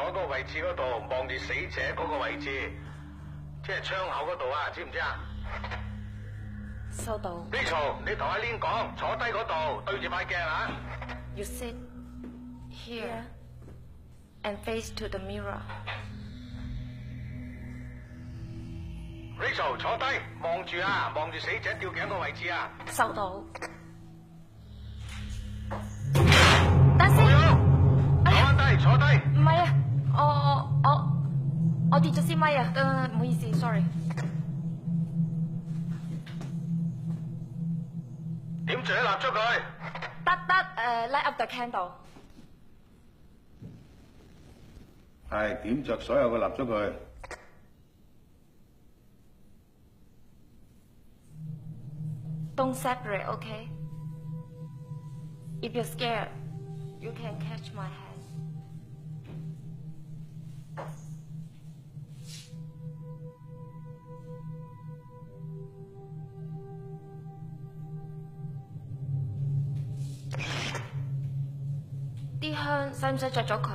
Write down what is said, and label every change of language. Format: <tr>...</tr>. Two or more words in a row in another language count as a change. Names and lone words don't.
<yue>嗰個位置嗰度，望住死者嗰個位置，即係窗口嗰度啊，知唔知啊？收到。 Rachel，你同阿 Lin 講，坐低嗰度，對住塊鏡啊。</yue> <en>You sit here and face to the mirror.</en> <yue>Rachel，坐低，望住啊，望住死者吊頸個位置啊。收到。坐低。唔係啊，我跌咗支咪啊，唔好意思 ，sorry。點著啲蠟燭佢？</yue> <en>得 ，light up the candle。</en> <yue>係點着所有嘅蠟燭佢。</yue> <en>Don't separate, okay? If you're scared, you can catch my hand.</en> <yue>啲香使唔使着咗佢？</yue>